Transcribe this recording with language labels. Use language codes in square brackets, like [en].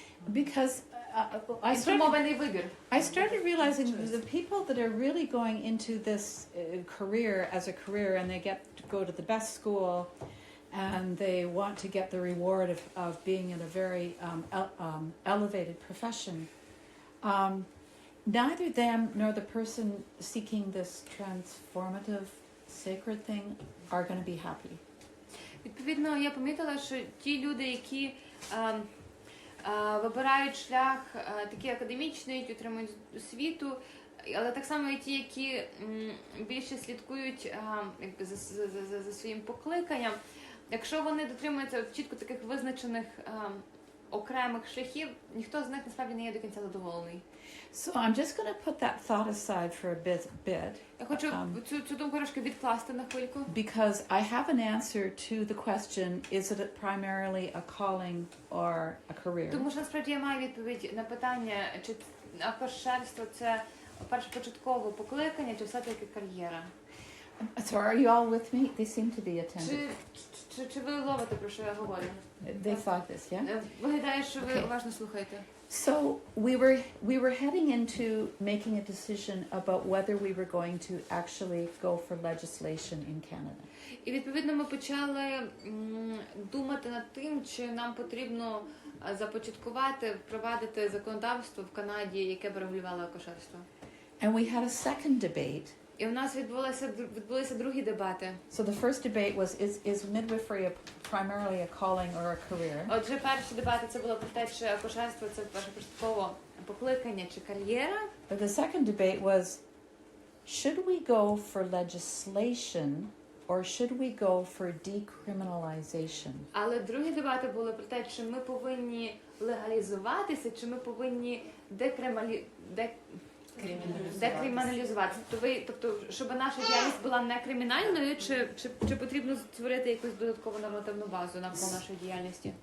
[en] Because [uk] Інформований вибір. [en] I started realizing that the people that are really going into this career as a career, and they get to go to the best school, and they want to get the reward of being in a very elevated profession, neither them nor the person seeking this transformative sacred thing are going to be happy. [uk] Відповідно, я помітила, що ті люди, які вибирають шлях такий академічний, отримують освіту, але так само і ті, які більше слідкують якби, за своїм покликанням, якщо вони дотримуються чітко таких визначених окремих шляхів, ніхто з них насправді не є до кінця задоволений. [en] So I'm just going to put that thought aside for a bit. [uk] Я хочу цю думку трошки відкласти на хвильку. [en] Because I have an answer to the question, is it primarily a calling or a career? [uk] Тому що насправді я маю відповідь на питання, чи акушерство це першопочаткове покликання, чи все-таки кар'єра. [en] So are you all with me? They seem to be attentive. [uk] Чи ви ловите, про що я говорю? [en] They thought this, yeah? [uk] Виглядає, що ви [en] Okay. [uk] уважно слухаєте. [en] So we were heading into making a decision about whether we were going to actually go for legislation in Canada. [uk] І відповідно ми почали думати над тим, чи нам потрібно започаткувати, впровадити законодавство в Канаді, яке б регулювало акушерство. [en] And we had a second debate. [uk] І у нас відбулися другі дебати. [en] So the first debate was, is midwifery primarily a calling or a career? [uk] Отже, перші дебати це було про те, чи акушерство це першопочаткове покликання чи кар'єра. [en] But the second debate was, should we go for legislation or should we go for decriminalization? [uk] Але другі дебати були про те, чи ми повинні легалізуватися, чи ми повинні декриміналізувати. Тобто, щоб наша діяльність була не кримінальною, чи потрібно створити якусь додаткову нормативну базу навколо нашої діяльності?